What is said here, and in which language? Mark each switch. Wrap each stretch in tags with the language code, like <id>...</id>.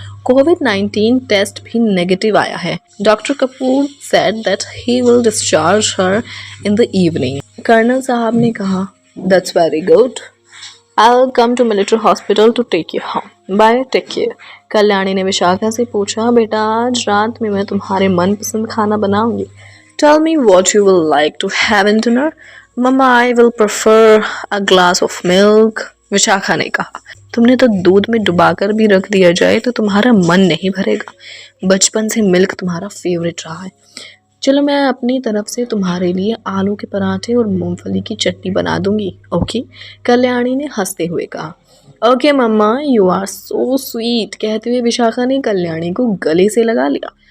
<hi>कोविड-19 test भी negative आया है।</hi> <en>Doctor Kapoor said that he will discharge her in the evening.</en> <hi>Colonel साहब ने कहा</hi> <en>That's very good. I will come to military hospital to take you home. Bye, take care.</en> <hi>Kalyani ने विशाखा से पूछा बेटा आज रात में मैं तुम्हारे मनपसंद खाना बनाऊंगी।</hi> <en>Tell me what you will like to have in dinner. Mama, I will prefer a glass of milk.</en> <hi>Vishakha ने कहा तुमने तो दूध में डुबाकर भी रख दिया जाए तो तुम्हारा मन नहीं भरेगा। बचपन से मिल्क तुम्हारा फेवरेट रहा है। चलो मैं अपनी तरफ से तुम्हारे लिए आलू के पराठे और मूंगफली की चटनी बना दूंगी। ओके, कल्याणी ने हंसते हुए कहा।</hi> <en>okay मम्मा, you are so sweet,</en> <hi>कहते हुए विशाखा ने कल्याणी को गले से लगा लिया।</hi>